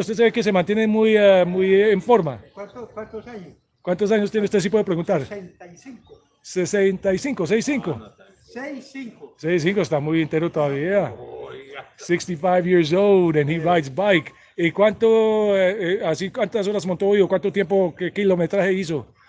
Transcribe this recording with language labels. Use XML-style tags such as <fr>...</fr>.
<es>Usted sabe que se mantiene muy en forma. ¿Cuántos años? ¿Cuántos años tiene usted? Si puede preguntar. 65. 65, 65. 65. 65 está muy entero todavía.</es> <en>65 years old and he rides bike.</en> <es>¿Y cuántas horas montó hoy o cuánto tiempo, qué kilometraje hizo?</es>